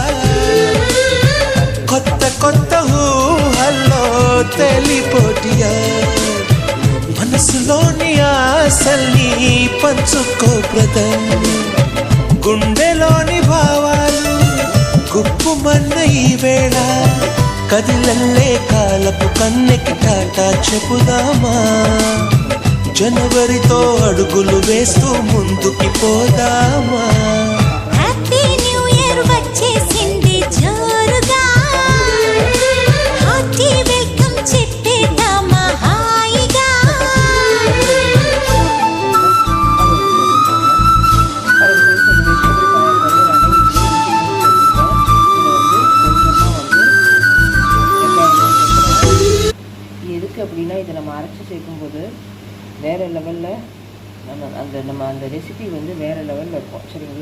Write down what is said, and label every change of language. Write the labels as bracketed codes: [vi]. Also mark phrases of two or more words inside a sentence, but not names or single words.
[te] కొత్త కొత్త ఊహల్లో తెలిపోటియా మనసులోని ఆశల్ని పంచుకో బ్రదర్ గుండెలోని భావాలు గుప్పుమన్న ఈ వేళ కదిలల్లే కాలపు కన్నెకి టాటా చెప్పుదామా జనవరితో అడుగులు వేస్తూ ముందుకి పోదామా [en] Happy New Year [te] వచ్చేసింది జోరుగా [en] hearty welcome [te] చెప్పేద్దామా హాయిగా [ta] எதுக்கு அப்படின்னா இதை நம்ம அரைச்சி சேர்க்கும்போது வேறு லெவலில் நம்ம அந்த ரெசிபி வந்து வேறு லெவலில் இருக்கும் சரிங்களா.